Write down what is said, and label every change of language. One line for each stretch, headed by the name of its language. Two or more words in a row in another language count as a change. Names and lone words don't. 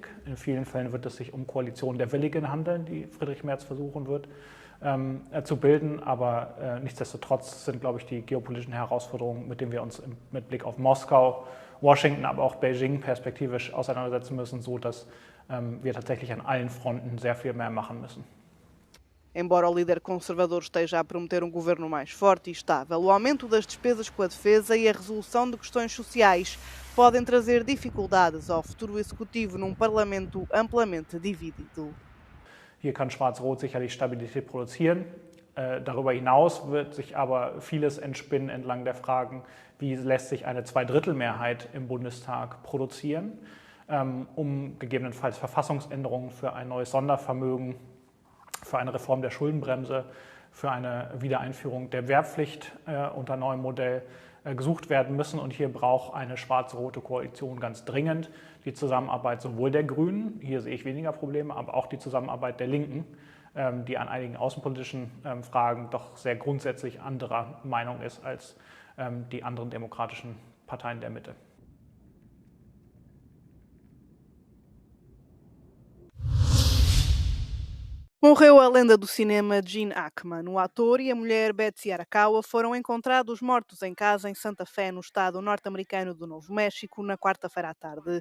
German: In vielen Fällen wird es sich um Koalitionen der Willigen handeln, die Friedrich Merz versuchen wird zu bilden. Aber nichtsdestotrotz sind, glaube ich, die geopolitischen Herausforderungen, mit denen wir uns mit Blick auf Moskau, Washington, aber auch Beijing perspektivisch auseinandersetzen müssen, so dass wir tatsächlich an allen Fronten sehr viel mehr machen müssen.
Portuguese: Embora o líder conservador esteja a prometer um governo mais forte e estável, o aumento das despesas com a defesa e a resolução de questões sociais podem trazer dificuldades ao futuro executivo num parlamento amplamente dividido.
German: Hier kann Schwarz-Rot sicherlich Stabilität produzieren. Darüber hinaus wird sich aber vieles entspinnen entlang der Fragen, wie lässt sich eine Zweidrittelmehrheit im Bundestag produzieren, um gegebenenfalls Verfassungsänderungen für ein neues Sondervermögen, für eine Reform der Schuldenbremse, für eine Wiedereinführung der Wehrpflicht unter neuem Modell gesucht werden müssen. Und hier braucht eine schwarz-rote Koalition ganz dringend die Zusammenarbeit sowohl der Grünen, hier sehe ich weniger Probleme, aber auch die Zusammenarbeit der Linken, die an einigen außenpolitischen Fragen doch sehr grundsätzlich anderer Meinung ist als die anderen demokratischen Parteien der Mitte.
Portuguese: Morreu a lenda do cinema Gene Hackman. O ator e a mulher Betsy Arakawa foram encontrados mortos em casa em Santa Fé, no estado norte-americano do Novo México, na quarta-feira à tarde.